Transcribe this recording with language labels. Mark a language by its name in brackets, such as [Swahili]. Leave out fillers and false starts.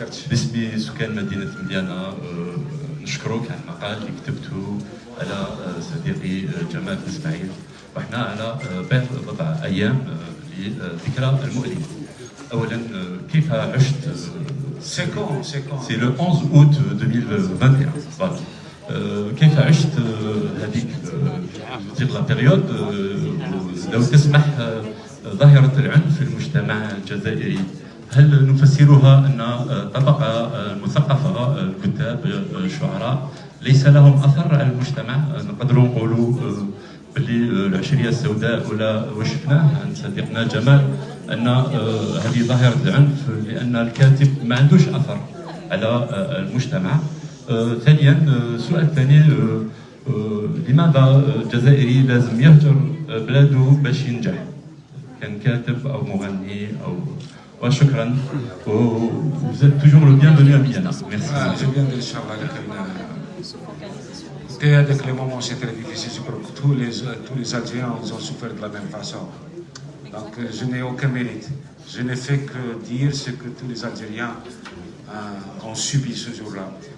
[Arabic] باسم سكان مدينة مليانة نشكرك على المقال اللي كتبته على صديقي جمال إسماعيل. وإحنا على بضع أيام لذكرى المؤلمة. أولا كيف عشت؟ [French] C'est le 11 août 2021. Voilà. [Arabic] كيف عشت هذيك la période لو تسمح ظاهرة العنف في المجتمع الجزائري؟ هل نفسرها أن طبقة المثقفة الكتاب الشعراء ليس لهم أثر على المجتمع؟ نقدروا نقولوا باللي العشرية السوداء ولا وشفناه عند صديقنا جمال أن هذه ظاهرة العنف لأن الكاتب ما عندوش أثر على المجتمع. ثانيا السؤال الثاني لماذا الجزائري لازم يهجر بلاده باش ينجح؟ كان كاتب أو مغني أو وشكرا. [French] Vous êtes toujours le bienvenu à Miliana. Merci. Je viens de Et avec les moments, c'est très difficile. Je crois que tous les Algériens ils ont souffert de la même façon. Donc je n'ai aucun mérite. Je n'ai fait que dire ce que tous les Algériens ont subi ce jour-là.